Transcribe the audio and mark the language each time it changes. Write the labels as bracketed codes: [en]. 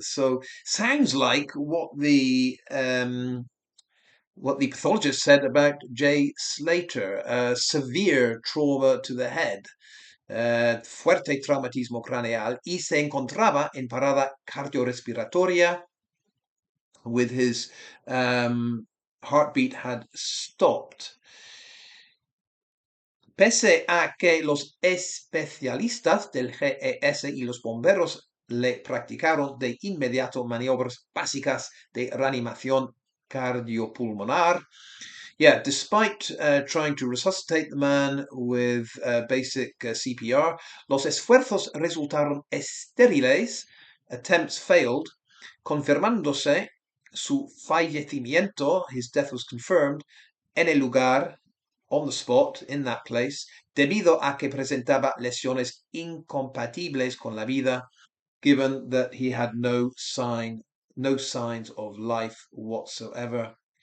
[en] So sounds like what the pathologist said about Jay Slater, severe trauma to the head, [es] fuerte traumatismo craneal, y se encontraba en parada cardiorrespiratoria, [en] with his heartbeat had stopped. [es] Pese a que los especialistas del GES y los bomberos le practicaron de inmediato maniobras básicas de reanimación cardiopulmonar. [en] Yeah, despite trying to resuscitate the man with basic CPR, [es] los esfuerzos resultaron estériles. [en] Attempts failed, [es] confirmándose su fallecimiento. [en] His death was confirmed [es] en el lugar, [en] on the spot, in that place, [es] debido a que presentaba lesiones incompatibles con la vida, [en] given that he had no signs of life whatsoever.